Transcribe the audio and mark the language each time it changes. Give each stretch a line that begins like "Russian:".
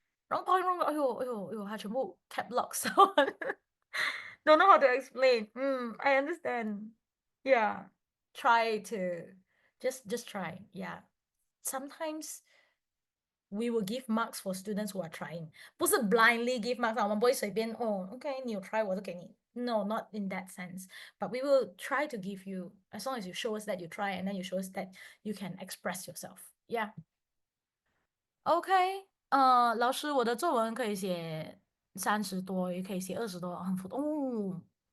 English: Wrong point, wrong.
Chinese: 它全部
English: cap lock. So don't know how to explain. I understand. Yeah. Try to just try. Yeah. Sometimes we will give marks for students who are trying.
Chinese: 不是
English: blindly give marks
Chinese: 啊，我们不会随便OK 你有 try 我就给你。
English: No, not in that sense. But we will try to give you as long as you show us that you try and then you show us that you can express yourself. Yeah. OK.
Chinese: 老师，我的作文可以写30多，也可以写20多，很普通。